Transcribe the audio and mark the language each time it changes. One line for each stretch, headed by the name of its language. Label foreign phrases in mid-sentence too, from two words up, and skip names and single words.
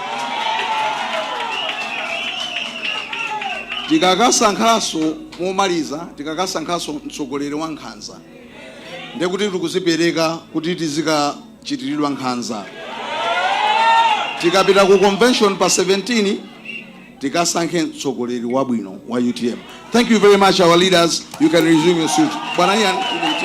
Nyanja: Tikakasankhanso momaliza, tikakasankhanso mtsogoleri wa nkhanza ndikuti tikuzipereka kuti tizikachitiridwa nkhanza. Tikapita ku convention pa 17 tikasankhe mtsogoleri wabwino wa UTM.
English: Thank you very much, our leaders. You can resume your seat.